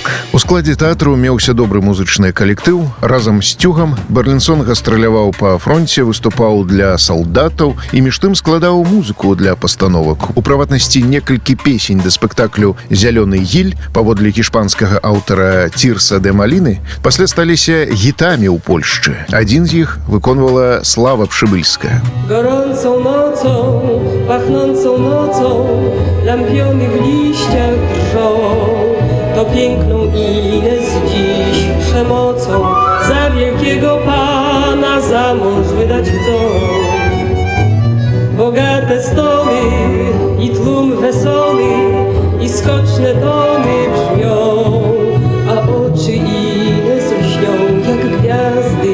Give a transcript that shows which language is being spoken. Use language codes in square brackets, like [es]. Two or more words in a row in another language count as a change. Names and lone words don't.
[be] У складзе тэатру меўся добры музычны калектыў. Разам з Цюгам Барлінсон гастраляваў па фронце, выступаў для салдатаў і між тым складаў музыку для пастановак. У прыватнасці некалькі песень да спектаклю «Зялёны гіль» паводле іспанскага аўтара Цірса де Маліны пасля сталіся гітамі ў Польшчы. Адзін з іх выконвала Слава Пшыбыльская. [pl] Gorącą nocą, pachnącą nocą, lampiony w liściach drżą. To piękną Ines dziś przemocą za wielkiego pana za mąż wydać chcą. Bogate stoły i tłum wesoły i skoczne tony brzmią, a oczy Ines lśnią jak gwiazdy.